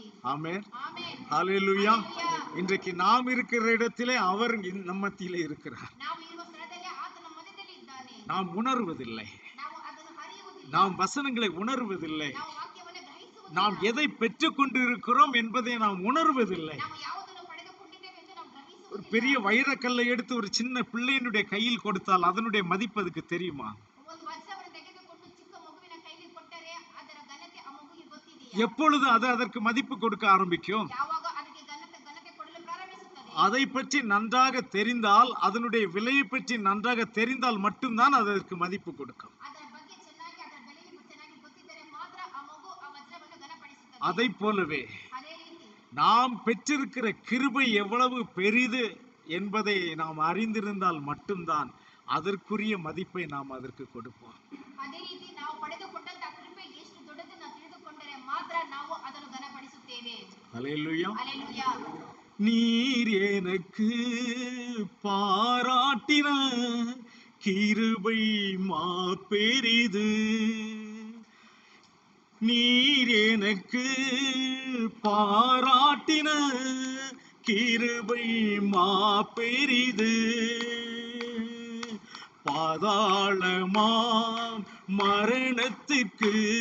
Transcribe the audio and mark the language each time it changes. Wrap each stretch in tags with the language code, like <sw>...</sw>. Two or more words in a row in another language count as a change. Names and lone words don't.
<ta>ஆமென்.</ta> <kn>ಆಮೆನ್.</kn> <ta>ஹalleluya.</ta> <kn>ಹಲ್ಲೆಲೂಯಾ.</kn> <ta>இன்றைக்கு நாம் இருக்கிற இடத்திலே அவர் நம்ம மத்தியிலே இருக்கிறார்.</ta> <kn>ನಾವು ಇರುವ ಸ್ಥಳದಲ್ಲಿ ಆತನ ಮಧ್ಯದಲ್ಲಿ ಇದ್ದಾನೆ.</kn> <ta>நாம் உணர்வதில்லை,</ta> <kn>ನಾವು ಅದನ್ನು ಹರಿಯುವುದಿಲ್ಲ.</kn> <ta>நாம் வசனங்களை உணர்வதில்லை,</ta> <kn>ನಾವು ವಾಕ್ಯವನ್ನು ಗ್ರಹಿಸುವುದಿಲ್ಲ.</kn> <ta>நாம் எதை பெற்றுக் கொண்டிருக்கிறோம் என்பதை நாம் உணர்வதில்லை.</ta> <kn>ನಾವು ಯಾವುದನ್ನು ಪಡೆದುಕೊಂಡಿದ್ದೇವೆ ಎಂದು ನಾವು</kn> <ta>ஒரு</ta> <kn>ಗ್ರಹಿಸುವುದಿಲ್ಲ.</kn> <ta>பெரிய வைரக்கல்லை எடுத்து ஒரு சின்ன பிள்ளையினுடைய கையில் கொடுத்தால் அதனுடைய மதிப்பு அதுக்கு தெரியுமா?</ta> <kn>ಒಂದು ವಜ್ರವನ್ನು ತೆಗೆದುಕೊಂಡು ಚಿಕ್ಕ ಮಗುವಿನ ಕೈಗೆ ಕೊಟ್ಟರೆ ಅದರ ಘನತೆ ಆ ಮಗುವಿಗೆ ಗೊತ್ತಿದೆಯಾ?</kn> <ta>எப்பொழுது அது அதற்கு மதிப்பு கொடுக்க ஆரம்பிக்கும்?</ta> <kn>ಯಾವಾಗ ಅದಕ್ಕೆ ಘನತೆ ಕೊಡಲು ಪ್ರಾರಂಭಿಸುತ್ತದೆ?</kn> <ta>அதை பற்றி நன்றாக தெரிந்தால், அதனுடைய விலையை பற்றி நன்றாக தெரிந்தால் மட்டும்தான் அதற்கு மதிப்பு கொடுக்கும்.</ta> <kn>ಅದರ ಬಗ್ಗೆ ಚೆನ್ನಾಗಿ ಅದರ ಬೆಲೆಯು ಚೆನ್ನಾಗಿ ಗೊತ್ತಿದ್ದರೆ ಮಾತ್ರ ಆ ಮಗು ಆ ವಜ್ರವನ್ನು ಘನಪಡಿಸುತ್ತದೆ.</kn> <ta>அதை போலவே</ta> <kn>ಅದೇ ರೀತಿ</kn> <ta>நாம் பெற்றிருக்கிற கிருபை எவ்வளவு பெரிது என்பதை நாம் அறிந்திருந்தால் மட்டும்தான் அதற்குரிய மதிப்பை நாம் அதற்கு கொடுப்போம்.</ta> <kn>ಅದೇ ರೀತಿ ನಾವು ಪಡೆದುಕೊಂಡಂತ ಕೃಪೆ ಎಷ್ಟು ದೊಡ್ಡದನ್ನು ತಿಳಿದುಕೊಂಡರೆ ಮಾತ್ರ ನಾವು ಅದನ್ನು ಘನಪಡಿಸುತ್ತೇವೆ.</kn> <ta>ஹல்லேலூயா.</ta> <kn>ಹಲ್ಲೆಲೂಯಾ.</kn> <ta>நீர் எனக்கு பாராட்டின கிருபை மாபெரிது, நீர் எனக்கு பாராட்டின கிருபை மாபெரிது, பாதாளமாம் மரணத்திற்கு</ta>